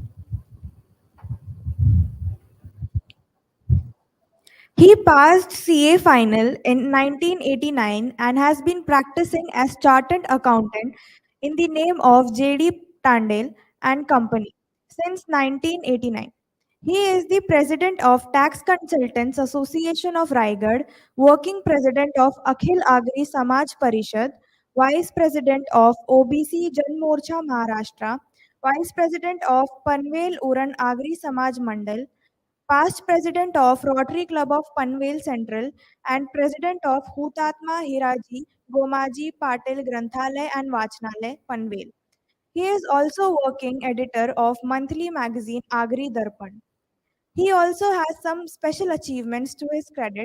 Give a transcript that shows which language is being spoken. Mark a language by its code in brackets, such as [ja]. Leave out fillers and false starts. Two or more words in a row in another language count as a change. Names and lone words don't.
[en] He passed CA final in 1989 and has been practicing as chartered accountant in the name of JD Tandale and Company since 1989. He is the president of Tax Consultants Association of Raigad, working president of Akhil Agri Samaj Parishad, vice president of OBC Jan Morcha Maharashtra, vice president of Panvel Uran Agri Samaj Mandal, past president of Rotary Club of Panvel Central, and president of Hutatma Hiraji Gomaji Patil Granthalaya and Vachnalaya, Panvel. He is also working editor of monthly magazine Agri Darpan. He also has some special achievements to his credit.